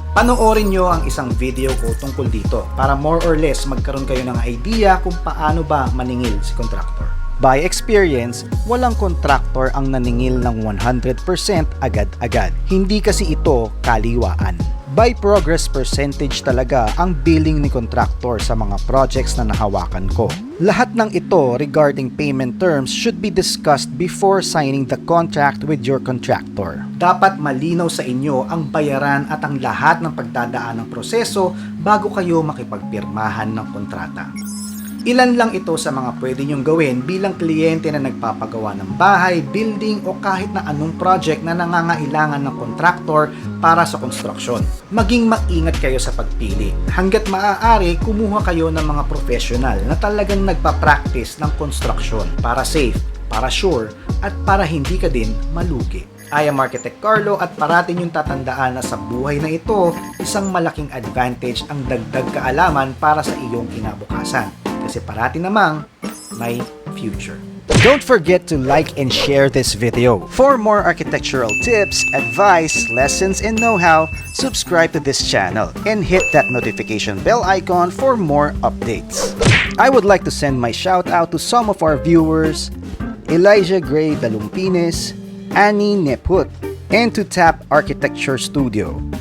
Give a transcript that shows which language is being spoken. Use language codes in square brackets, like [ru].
[tl] Panoorin nyo ang isang video ko tungkol dito para more or less magkaroon kayo ng idea kung paano ba maningil si contractor. By experience, walang contractor ang naningil ng 100% agad-agad. Hindi kasi ito kaliwaan. by progress percentage talaga ang billing ni contractor sa mga projects na nahawakan ko. Lahat ng ito [en] regarding payment terms should be discussed before signing the contract with your contractor. [tl] Dapat malinaw sa inyo ang bayaran at ang lahat ng pagdadaan ng proseso bago kayo makipagpirmahan ng kontrata. Ilan lang ito sa mga pwede nyong gawin bilang kliyente na nagpapagawa ng bahay, building o kahit na anong project na nangangailangan ng kontraktor para sa konstruksyon. Maging maingat kayo sa pagpili. Hanggat maaari, kumuha kayo ng mga professional na talagang nagpa-practice ng konstruksyon para safe, para sure, at para hindi ka din malugi. [en] I am Architect Carlo [tl] at parati niyong tatandaan na sa buhay na ito, isang malaking advantage ang dagdag kaalaman para sa iyong kinabukasan. Kasi parati namang may future. [en] Don't forget to like and share this video. For more architectural tips, advice, lessons, and know-how, subscribe to this channel and hit that notification bell icon for more updates. I would like to send my shout out to some of our viewers, Elijah Gray Dalumpines, Annie Neput, and to Tap Architecture Studio.